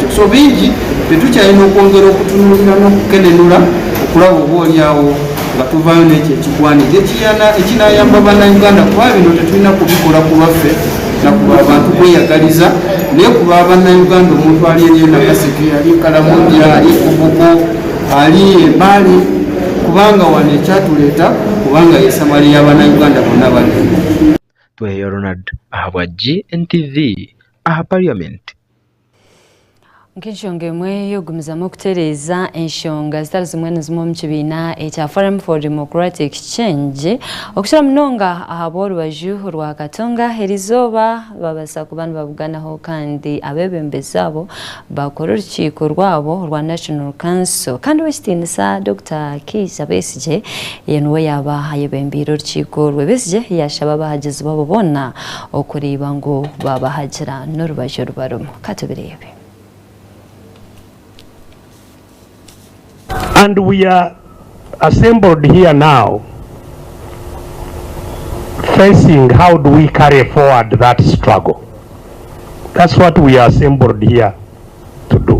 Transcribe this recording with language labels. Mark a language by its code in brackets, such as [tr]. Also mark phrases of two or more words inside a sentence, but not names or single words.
[lg] So bingi tetukyalina okwongera okutunulira n'okukenenula okulaba oba olyawo nga tuvaayo n'ekyo ekigwanira ekinayamba bannayuganda kuba bino tetulina kubikola ku lwaffe nakuba abantu kweyagaliza naye kuba bannayuganda omuntu ali eriyo nakaseke ali kalamonja ali kubugo ali embaale kubanga wano ekyatuleeta kubanga yesamali y'abannayuganda bonna bali [nyn] tweyo Ronald ahabwa Gntv aha Parliament. Nk'enshonga emwe yogumizamu okutereeza enshonga zitali zimwe na zimwe mu kibiina ekya Forum for Democratic Change okushyira munonga ahab'orubaju rwa Katonga erizooba babasa kuba nibabuganaho kandi abebembezi abo bakora orukiiko rwabo rwa National Council kandi w'ekitiinisa Dr. Kizza Besigye ye niwe yaba ayebembiire orukiiko rwe. Besigye yashaba abahagizi babo bonna okureeba ngu babahagira n'orubaju rubarumu. Katubirebe. [en] And we are assembled here now, facing how do we carry forward that struggle. That's what we are assembled here to do.